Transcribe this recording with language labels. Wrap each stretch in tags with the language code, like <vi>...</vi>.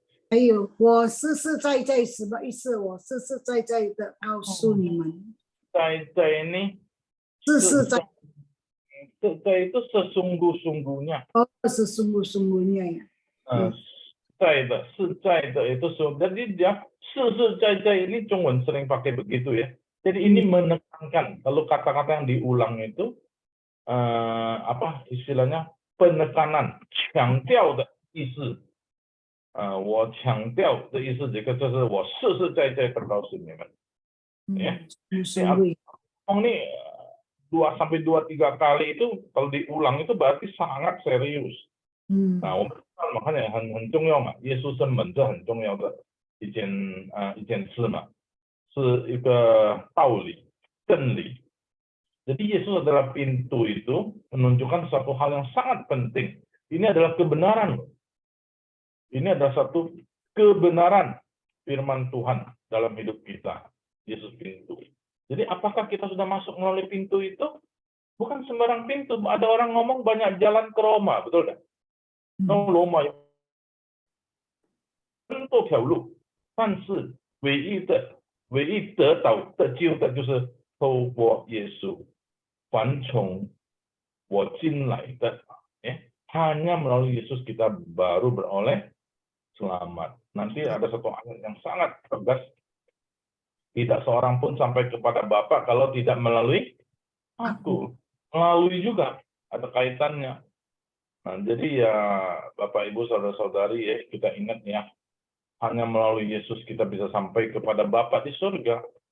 <zh>还有，我实实在在什么意思？我实实在在的告诉你们，在</zh> <id>ini</id> <zh>实实在</zh> <id>itu sesungguh-sungguhnya.</id> <zh>是</zh> <id>sungguh-sungguhnya ya.</id> <zh>是在的</zh> <id>itu jadi dia</id> <zh>是在</zh> <id>ini</id> <zh>中文</zh> <id>sering pakai begitu ya. Jadi ini menekankan. Kalau kata-kata yang diulang itu apa istilahnya penekanan,</id> <zh>强调的意思。我强调的意思，这个就是我实实在在的告诉你们。</zh> <id>Ya. Ini 2 sampai 2-3 kali itu kalau diulang itu berarti sangat serius.</id> <zh>我们</zh> <id>makanya</id> <zh>很重要嘛，耶稣生门这很重要的一件事嘛，是一个道理、真理。</zh> <id>Jadi Yesus adalah pintu itu menunjukkan satu hal yang sangat penting. Ini adalah kebenaran. Ini adalah satu kebenaran firman Tuhan dalam hidup kita. Yesus pintu. Jadi apakah kita sudah masuk melalui pintu itu? Bukan sembarang pintu. Ada orang ngomong banyak jalan ke Roma, betul tidak?</id> <zh>Roma 很多条路，但是唯一得到得救的就是透过耶稣，凡从我进来的，</zh> <id>hanya melalui Yesus kita baru beroleh selamat. Nanti ada satu ayat yang sangat tegas, tidak seorang pun sampai kepada Bapa kalau tidak melalui aku. Melalui juga ada kaitannya. Nah, jadi ya Bapak Ibu saudara-saudari ya, kita ingat ya, hanya melalui Yesus kita bisa sampai kepada Bapa di surga.</id>